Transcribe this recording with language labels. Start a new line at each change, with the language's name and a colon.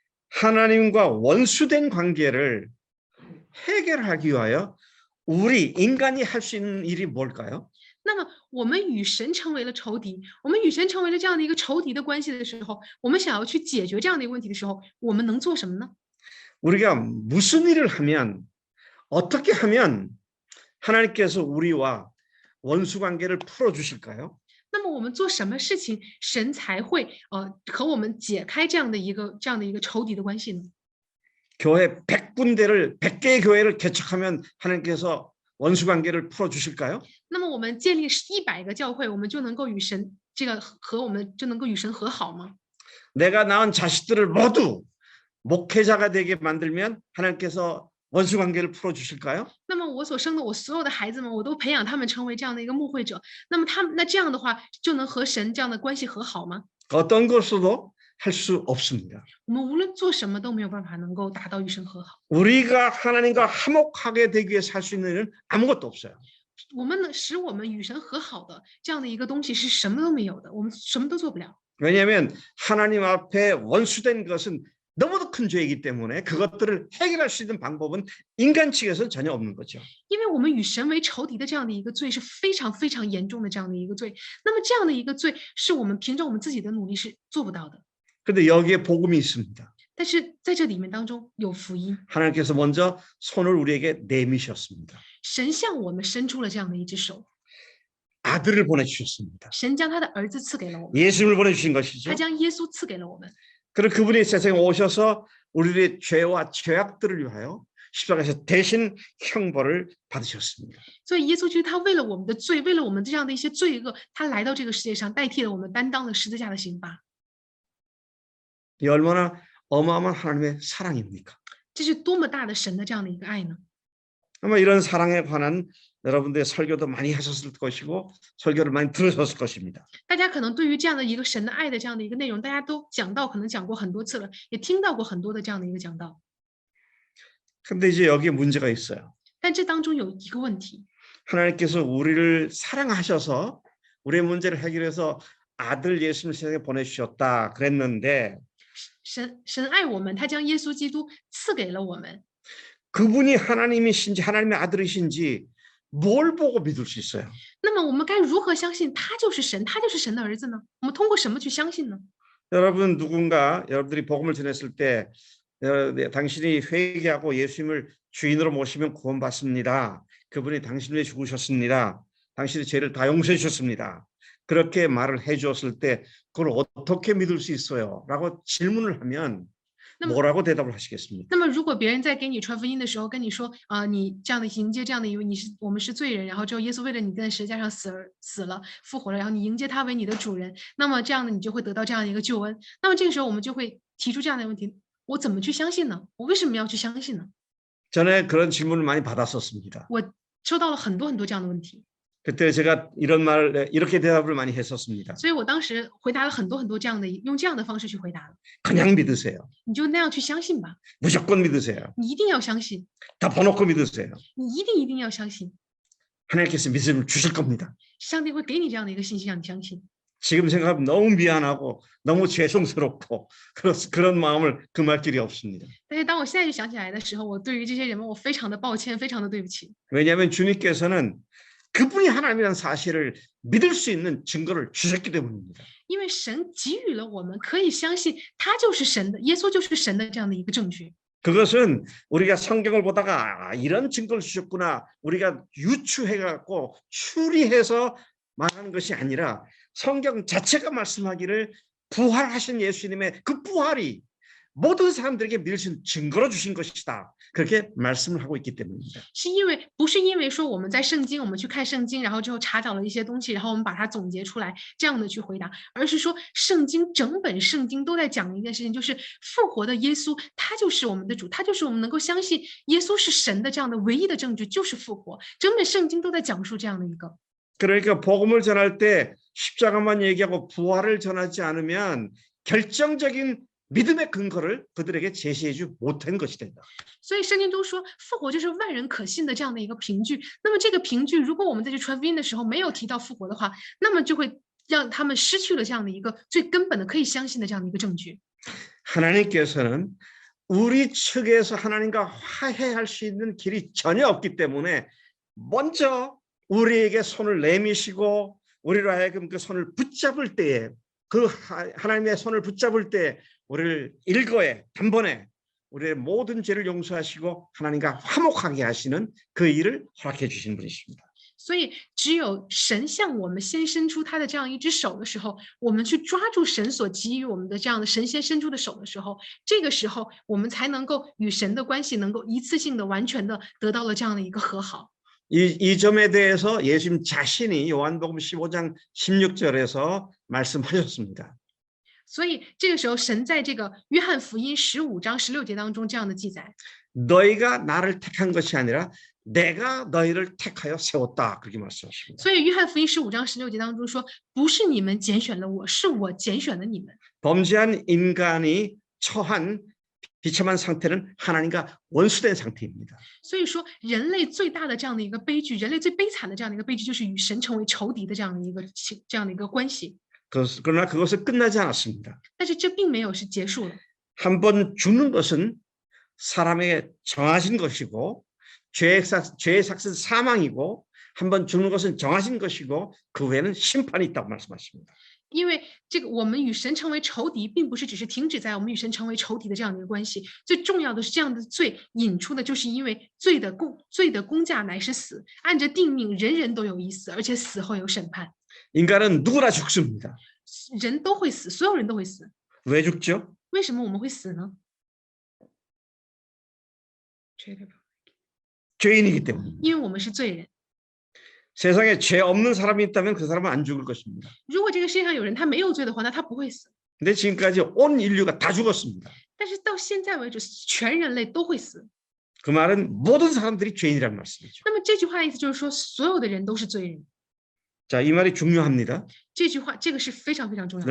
Korean: 하나님과 원수된 관계를 해결하기 위하여 우리 인간이 할 수 있는 일이 뭘까요?
Chinese: 那么，我们与神成为了仇敌，我们与神成为了这样的一个仇敌的关系的时候，我们想要去解决这样的一个问题的时候，我们能做什么呢？
Korean: 우리가 무슨 일을 하면 어떻게 하면 하나님께서 우리와 원수 관계를 풀어 주실까요?
Chinese: 那么我们做什么事情，神才会和我们解开这样的一个仇敌的关系呢？
Korean: 교회 100개의 교회를 개척하면 하나님께서 원수 관계를 풀어 주실까요?
Chinese: 那么我们建立100个教会，我们就能够与神我们就能够与神和好吗？
Korean: 내가 낳은 자식들을 모두 목회자가 되게 만들면 하나님께서 원수 관계를 풀어 주실까요?
Chinese: 那么我所生的我所有的孩子们，我都培养他们成为这样的一个牧会者，那么那这样的话，就能和神这样的关系和好吗？
Korean: 어떤 것으로도 할 수 없습니다.
Chinese: 我们无论做什么都没有办法能够达到与神和好。
Korean: 우리가 하나님과 화목하게 되기 위해서 할 수 있는 일은 아무것도 없어요.
Chinese: 我们使我们与神和好的这样的一个东西是什么都没有的，我们什么都做不了。
Korean: 왜냐하면 하나님 앞에 원수된 것은 너무도 큰 죄이기 때문에 그것들을 해결할 수 있는 방법은 인간 측에서는 전혀 없는 거죠.
Chinese: 因为我们与神为仇敌的这样的一个罪是非常非常严重的这样的一个罪，那么这样的一个罪是我们凭着我们自己的努力是做不到的。
Korean: 그런데 여기에 복음이 있습니다.
Chinese: 但是在这里面当中有福音，
Korean: 하나님께서 먼저 손을 우리에게 내미셨습니다.
Chinese: 神向我们伸出了这样的一只手，
Korean: 아들을 보내주셨습니다.
Chinese: 神将他的儿子赐给了我们，
Korean: 예수님을 보내주신 것이죠.
Chinese: 他将耶稣赐给了我们。
Korean: 그리고 그분이 세상에 오셔서 우리의 죄와 죄악들을 위하여 십자가에서 대신 형벌을 받으셨습니다.
Chinese: 所以耶稣基督他为了我们的罪，为了我们这样的一些罪恶，他来到这个世界上，代替了我们担当了十字架的刑罚。
Korean: 이 얼마나 어마어마한 하나님의 사랑입니까?
Chinese: 这是多么大的神的这样的一个爱呢？
Korean: 아마 이런 사랑에 관한 여러분들의 설교도 많이 하셨을 것이고 설교를 많이 들으셨을 것입니다.
Chinese: 大家可能对于这样的一个神的爱的这样的一个内容，大家都可能讲过很多次了，也听到过很多的这样的一个讲道。
Korean: 근데 이제 여기에 문제가 있어요.
Chinese: 但这当中有一个问题，
Korean: 하나님께서 우리를 사랑하셔서 우리의 문제를 해결해서 아들 예수님을 세상에 보내주셨다 그랬는데
Chinese: 神爱我们，他将耶稣基督赐给了我们。
Korean: 그분이 하나님이신지 하나님의 아들이신지 뭘 보고 믿을 수 있어요?
Chinese: 那么我们该如何相信他就是神，他就是神的儿子呢？我们通过什么去相信呢？
Korean: 여러분 누군가 여러분들이 복음을 전했을 때 당신이 회개하고 예수님을 주인으로 모시면 구원받습니다. 그분이 당신을 위해 죽으셨습니다. 당신의 죄를 다 용서해 주셨습니다. 그렇게 말을 해 주었을 때 그걸 어떻게 믿을 수 있어요? 라고 질문을 하면 뭐라고 대답을 하시겠습니까?
Chinese: 那么如果别人在给你传福音的时候跟你说你这样的迎接这样的一位我们是罪人，然后之后耶稣为了你在十字架上死了复活了，然后你迎接他为你的主人，那么这样的你就会得到这样的一个救恩。那么这个时候我们就会提出这样的问题：我怎么去相信呢？我为什么要去相信呢？
Korean: 전에 그런 질문을 많이 받았었습니다.
Chinese: 我收到了很多这样的问题，
Korean: 그때 제가 이런 말을 이렇게 대답을 많이 했었습니다.
Chinese: 所以我当时回答了很多这样的，用这样的方式去回答了。
Korean: 그냥 믿으세요.
Chinese: 你就那样去相信吧，
Korean: 무조건 믿으세요.
Chinese: 你一定要相信，
Korean: 덮어놓고 믿으세요.
Chinese: 你一定要相信，
Korean: 하나님께서 믿음을 주실 겁니다.
Chinese: 上帝会给你这样的一个信息，让你相信。
Korean: 지금 생각하면 너무 미안하고 너무 죄송스럽고 그런 마음을 금할 길이 없습니다.
Chinese: 但是当我现在就想起来的时候，我对于这些人们，我非常的抱歉，非常的对不起。
Korean: 왜냐하면 주님께서는 그분이 하나님이라는 사실을 믿을 수 있는 증거를 주셨기 때문입니다.
Chinese: 因为神给予了我们可以相信他就是神的，耶稣就是神的这样的一个证据。
Korean: 그것은 우리가 성경을 보다가 이런 증거를 주셨구나 우리가 유추해갖고 추리해서 말하는 것이 아니라 성경 자체가 말씀하기를 부활하신 예수님의 그 부활이 모든 사람들에게 믿을 수 있는 증거로 주신 것이다. 그렇게 말씀을 하고 있기 때문입니다.
Chinese: 不是因为说我们在圣经，我们去看圣经，然后之后查找了一些东西，然后我们把它总结出来，这样的去回答，而是说整本圣经都在讲一件事情，就是复活的耶稣，他就是我们的主，他就是我们能够相信耶稣是神的这样的唯一的证据，就是复活。整本圣经都在讲述这样的一个。
Korean: 그러니까 복음을 전할 때 십자가만 얘기하고 부활을 전하지 않으면 결정적인 믿음의 근거를 그들에게 제시해주지 못한 것이 된다.
Chinese: 所以圣经都说复活就是万人可信的这样的一个凭据。那么这个凭据，如果我们在去传福音的时候没有提到复活的话，那么就会让他们失去了这样的一个最根本的可以相信的这样的一个证据。
Korean: 하나님께서는 우리 측에서 하나님과 화해할 수 있는 길이 전혀 없기 때문에 먼저 우리에게 손을 내미시고 우리로 하여금 그 손을 붙잡을 때에 그 하나님의 손을 붙잡을 때 우리를 일거에 단번에 우리의 모든 죄를 용서하시고 하나님과 화목하게 하시는 그 일을 허락해 주신 분이십니다.
Chinese: 所以，只有神向我们先伸出他的这样一只手的时候，我们去抓住神所给予我们的这样的神先伸出的手的时候，这个时候我们才能够与神的关系能够一次性的、完全的得到了这样的一个和好。
Korean: 이 점에 대해서 예수님 자신이 요한복음 15장 16절에서 말씀하셨습니다.
Chinese: 所以这个时候，神在这个约翰福音15章16节当中这样的记载：
Korean: 너희가 나를 택한 것이 아니라 내가 너희를 택하여 세웠다. 그렇게 말씀하십니다.
Chinese: 所以约翰福音15章16节当中说，不是你们拣选了我，是我拣选了你们。
Korean: 범죄한 인간이 처한 비참한 상태는 하나님과 원수된 상태입니다.
Chinese: 所以说，人类最大的这样的一个悲剧，人类最悲惨的这样的一个悲剧，就是与神成为仇敌的这样的一个关系。
Korean: 그러나 그것은 끝나지 않았습니다.
Chinese: 但是这并没有是结束了。
Korean: 한 번 죽는 것은 사람에게 정하신 것이고 죄의 삭은 사망이고 한 번 죽는 것은 정하신 것이고 그 외에는 심판이 있다고 말씀하십니다.
Chinese: 因为这个我们与神成为仇敌，并不是只是停止在我们与神成为仇敌的这样的一个关系。最重要的是，这样的罪引出的就是因为罪的工价乃是死，按着定命，人人都有一死，而且死后有审判。
Korean: 인간은 누구나 죽습니다.
Chinese: 人都会死，所有人都会死。
Korean: 왜 죽죠?
Chinese: 为什么我们会死呢？
Korean: 죄인이기 때문에.
Chinese: 因为我们是罪人。
Korean: 세상에 죄 없는 사람이 있다면 그 사람은 안 죽을 것입니다.
Chinese: 如果这个世界上有人他没有罪的话，那他不会死。
Korean: 근데 지금까지 온 인류가 다 죽었습니다.
Chinese: 但是到现在为止，全人类都会死。
Korean: 그 말은 모든 사람들이 죄인이라는 말씀이죠.
Chinese: 那么这句话的意思就是说，所有的人都是罪人。
Korean: 자, 이 말이 중요합니다.
Chinese: 这句话，这个是非常非常重要的。